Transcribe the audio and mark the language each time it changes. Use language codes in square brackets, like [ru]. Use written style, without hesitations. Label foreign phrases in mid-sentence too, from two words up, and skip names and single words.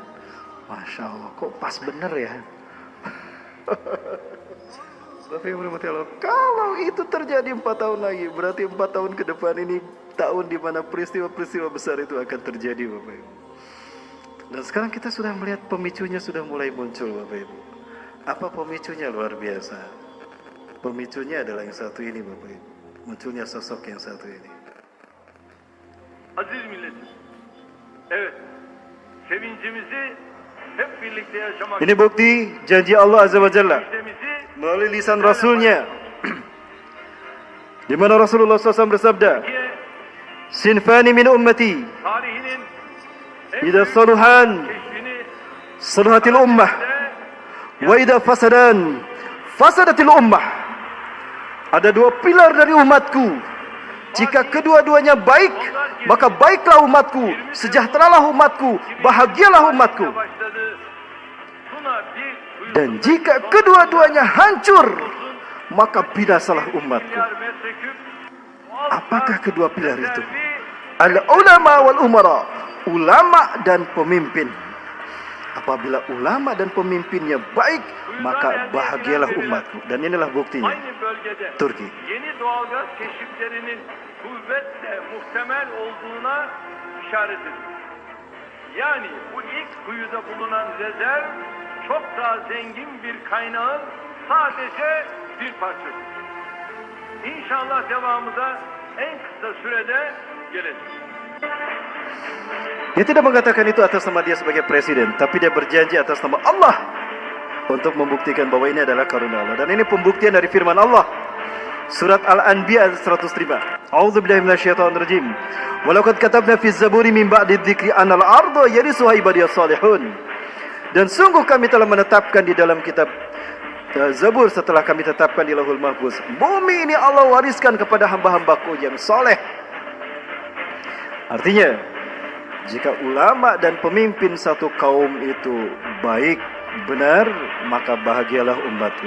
[ar] ما شاء الله, [id] kok pas bener ya? Bapak Ibu rahmati Allah, kalau itu terjadi 4 tahun lagi, berarti 4 tahun ke depan ini tahun di mana peristiwa-peristiwa besar itu akan terjadi Bapak Ibu. Dan sekarang kita sudah melihat pemicunya sudah mulai muncul Bapak Ibu. Apa pemicunya? Luar biasa. Pemicunya adalah yang satu ini Bapak Ibu. Munculnya sosok yang satu ini. [tr] Aziz milletim. Evet. Sevincimizi hep birlikte yaşamak. [id] Ini bukti janji Allah [ar] عز وجل [id] melalui lisan Rasulnya. Di mana Rasulullah SAW bersabda, [ar] "صنفان من أمتي إذا صلحا صلحت الأمة وإذا فسدا فسدت الأمة." [id] Ada dua pilar dari umatku. Jika kedua-duanya baik, maka baiklah umatku, sejahteralah umatku, bahagialah umatku. Dan jika kedua-duanya hancur, maka binasalah umatku. Apakah kedua pilar itu? [ar] العلماء والأمراء, [id] ulama dan pemimpin. Apabila ulama dan pemimpinnya baik, maka bahagialah umatku. Dan inilah buktinya. Turki. [tr] Yeni doğalgaz keşiflerinin kuvvetle muhtemel olduğuna işaret ediyor. Yani bu ilk kuyuda bulunan rezerv çok daha zengin bir kaynağın sadece bir parçası. İnşallah devamı da en kısa sürede gelecek. [id] Dia tidak mengatakan itu atas nama dia sebagai presiden, tapi dia berjanji atas nama Allah untuk membuktikan bahwa ini adalah karunia Allah. Dan ini pembuktian dari firman Allah. Surat Al-Anbiya ayat 105. [ar] أعوذ بالله من الشيطان الرجيم. ولقد كتبنا في الزبور من بعد الذكر أن الأرض يرثها عبادي الصالحون. [id] Dan sungguh kami telah menetapkan di dalam kitab Zabur setelah kami tetapkan di Lauhul Mahfuz. Bumi ini Allah wariskan kepada hamba-hambaku yang soleh. Artinya, jika ulama dan pemimpin satu kaum itu baik, benar, maka bahagialah umatku.